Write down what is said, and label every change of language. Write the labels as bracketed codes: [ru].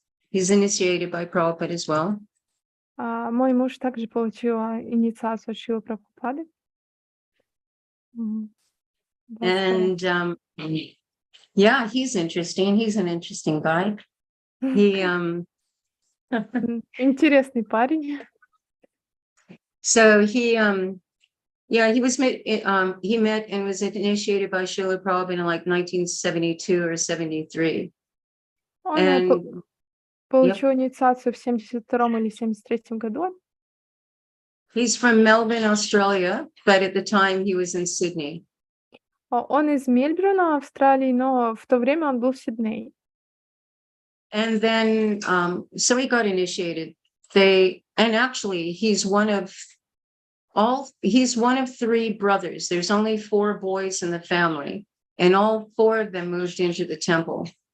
[en] He's initiated by Prabhupada as well. [ru] Мой муж также получил инициацию от Шрилы Прабхупады. [en] And yeah, he's interesting. He's an interesting guy. He [ru] Интересный парень. [en] so he yeah, he was he met and was initiated by Srila Prabhupada in like 1972 or 73. [ru] Он получил инициацию в 72 или 73 году. [en] He's from Melbourne, Australia, but at the time he was in Sydney. [ru] Он из Мельбурна, Австралии, но в то время он был в Сиднее. [en] And then so he got initiated. And actually he's one of 3 brothers. There's only 4 boys in the family, and all 4 of them moved into the temple.